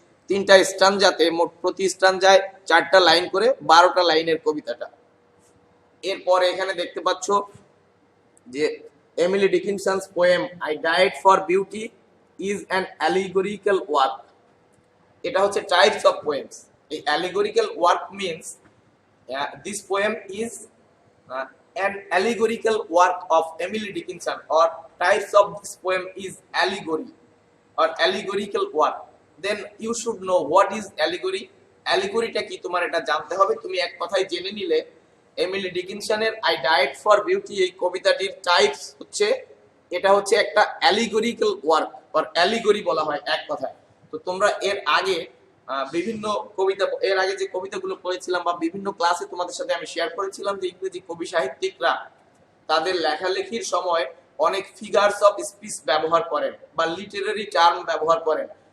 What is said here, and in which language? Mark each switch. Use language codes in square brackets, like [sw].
[bn] তিনটা স্টানজাতে মোট প্রতি স্টানজায় 4টা লাইন করে 12টা লাইনের কবিতাটা। এরপরে এখানে দেখতে পাচ্ছ যে [en] Emily Dickinson's poem I died for beauty is an allegorical work. [bn] এটা হচ্ছে টাইপস অফ পোয়েমস। [en] এই allegorical work means this poem is an allegorical work of Emily Dickinson, or types of this poem is allegory or allegorical work. Then you should know what is allegory. [bn] Allegoryটা কি তোমার এটা জানতে হবে। তুমি এক কথায় জেনে নিলে Emily ডিকিনসনের I died for beauty এই কবিতাটির টাইপস হচ্ছে, এটা হচ্ছে একটা অ্যালিগোরিক্যাল ওয়ার্ক অর অ্যালিগরি বলা হয় এক কথায়। তো তোমরা এর আগে বিভিন্ন কবিতা, এর আগে যে কবিতাগুলো পড়েছিলাম বা বিভিন্ন ক্লাসে তোমাদের সাথে আমি শেয়ার করেছিলাম যে ইংরেজি কবি সাহিত্যিকরা তাদের লেখালেখির সময় অনেক ফিগারস অফ স্পিচ ব্যবহার করেন বা লিটারারি টার্ম ব্যবহার করেন।